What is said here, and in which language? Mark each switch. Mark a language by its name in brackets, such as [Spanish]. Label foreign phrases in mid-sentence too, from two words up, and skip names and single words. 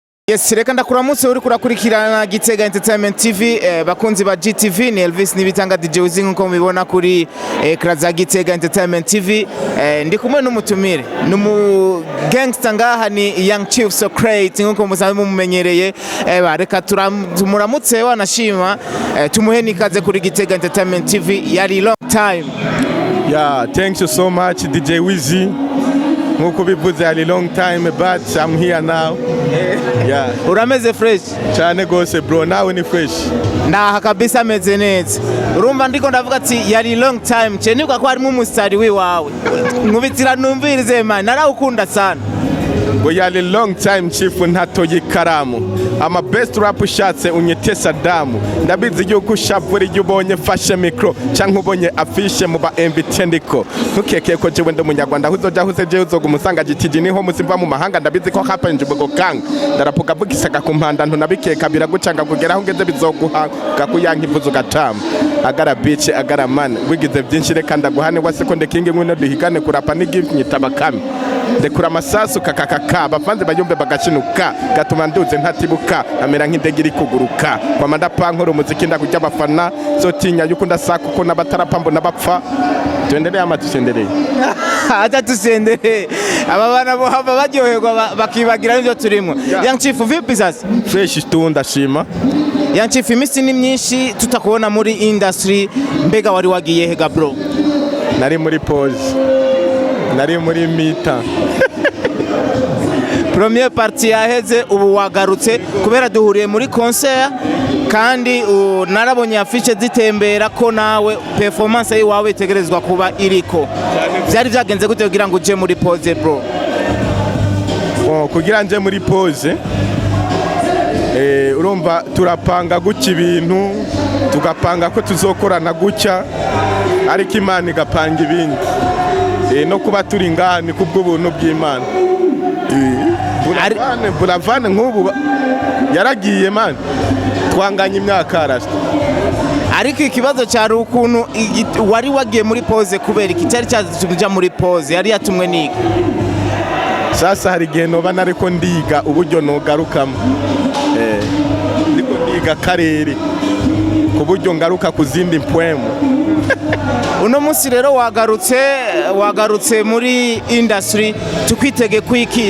[Rundi] Yes, reka ndakuramutse uri kurakurikirana Gitega Entertainment T V, eh, bakunzi ba G T V, ni Elvis Nibitanga D J Uzi nkuko mubibona kuri, eh, ekra za Gitega Entertainment T V. Eh, ndi kumwe n'umutumire, ni umu gangster ngaha, ni Young Chief Socrates nkuko musanzwe mumumenyereye. Eh, ba, reka turam-, tumuramutse wanashima, eh, tumuhe n'ikaze kuri Gitega Entertainment T V, yari [English] long time. Yeah, thank you so much, D J Wizzy. [Rundi] Nkuko ubivuze, yari [English] long time, but I'm here now. Eh. Yeah. [Rundi] Urameze fresh? Cyane gose, bro, nawe ni fresh? Ndaha kabisa ameze neza. Urumva ndiko ndavuga ati, "Yari [English] long time." [Rundi] Ce nibwa ko harimo umusitari wiwawe. Nkubitira numvirize, man, narawukunda sana. Ngo yari [English] long time, [Rundi] Chief, ntatoye ikaramu. Ama [English] best rap [Rundi] ushatse unyite Saddam. Ndabizi yuko ushavura iyo ubonye mfashe micro, canke ubonye afishe mu ba M V T ndiko. Ntukeke ko jewe ndi umunyarwanda, aho uzoja hose jewe uzoguma usanga G T G, niho musimva mu mahanga, ndabizi ko [Swahili] hapa nje [Rundi] ubwo kanga. Ndarapuka vuga isaka ku mpanda, ntunabikeka biragucanga kugera aho ngeze bizoguhanga, kuyanka ivuza ugatama. Agara bitch, agara man, wigize byinshi reka ndaguhane, wa sekonde king ngwino duhigane kurapa n'igihe nyita bakame. Ndekura amasasu kakakaka, abafanzi bayumve bagacinuka, gatuma nduze ntatibuka, amera nk'indege iri kuguruka. Kwa manda pankora umuziki ndakurya abafana, so tinya yuko ndasaka uko n'abatarapa mbona bapfa. [Swahili] Tuendelee ama tusiendelee? Acha tusiendelee. [Rundi] Aba bana bo hava baryoherwa ba-, bakibagira n'ivyo turimo. Yeah. Young Chief, [Swahili] vipi sasa? [Rundi] Fresh tu, ndashima. Young Chief, iminsi ni myinshi tutakubona muri industry. Mbega wari wagiye he ga bro? Nari muri pause. Nari muri mita. [French] Première partie [Rundi] yaheze, ubu wagarutse kubera duhuriye muri concert, kandi, u-, narabonye afishe zitembera ko nawe performance yiwawe itegerezwa kuba iriko. Vyari vyagenze gute kugira ngo uje muri pause, bro? Bon, kugira nje muri pause, eh, urumva turapanga gutya ibintu, tugapanga ko tuzokorana gutya, ariko Imana igapanga ibindi. Eh, no kuba turi ngaha ni kubw'ubuntu bw'Imana. Eh, Ari- Buravane, Buravane nk'ubu ba-, yaragiye, man. Twanganye imyaka arasa. Ariko ikibazo cyari ukuntu igi-, wari wagiye muri pause kubera iki? Cyari cyatumye uja muri pause, yari yatumwe n'iki? Sasa hari igihe noba nariko ndiga uburyo nogarukamo. Eh, ndiko ndiga akarere, ku buryo ngaruka ku zindi mpwemu. Uno munsi rero wagarutse, wagarutse muri industry, tukwitege ku iki?